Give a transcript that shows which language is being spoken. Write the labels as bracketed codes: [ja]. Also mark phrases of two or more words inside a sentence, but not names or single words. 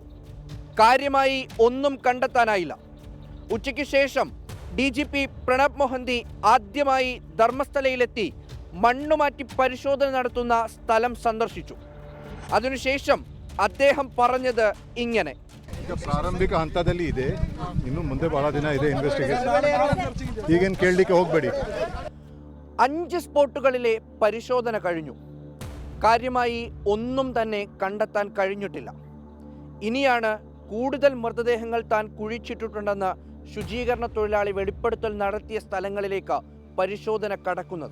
[ml] കാര്യമായി ഒന്നും കണ്ടെത്താനായില്ല. ഉച്ചയ്ക്ക് ശേഷം DGP പ്രണബ് മൊഹന്തി ആദ്യമായി ധർമ്മസ്ഥലയിലെത്തി മണ്ണുമാറ്റി പരിശോധന നടത്തുന്ന സ്ഥലം സന്ദർശിച്ചു. അതിനുശേഷം അദ്ദേഹം പറഞ്ഞത് ഇങ്ങനെ: [kn] ಪ್ರಾರಂಭಿಕ ಹಂತದಲ್ಲಿ ಇದೆ, ಇನ್ನು ಮುಂದೆ ಬಹಳ ದಿನ ಇದೆ ಇನ್ವೆಸ್ಟಿಗೇಷನ್, ಈಗೇನು ಕೇಳಲಿಕ್ಕೆ ಹೋಗಬೇಡಿ. [ml] 5 സ്പോട്ടുകളിലെ പരിശോധന കഴിഞ്ഞു. കാര്യമായി ഒന്നും തന്നെ കണ്ടെത്താൻ കഴിഞ്ഞിട്ടില്ല. ഇനിയാണ് കൂടുതൽ മൃതദേഹങ്ങൾ താൻ കുഴിച്ചിട്ടുണ്ടെന്ന് ശുചീകരണ തൊഴിലാളി വെളിപ്പെടുത്തൽ നടത്തിയ സ്ഥലങ്ങളിലേക്ക് പരിശോധന കടക്കുന്നത്.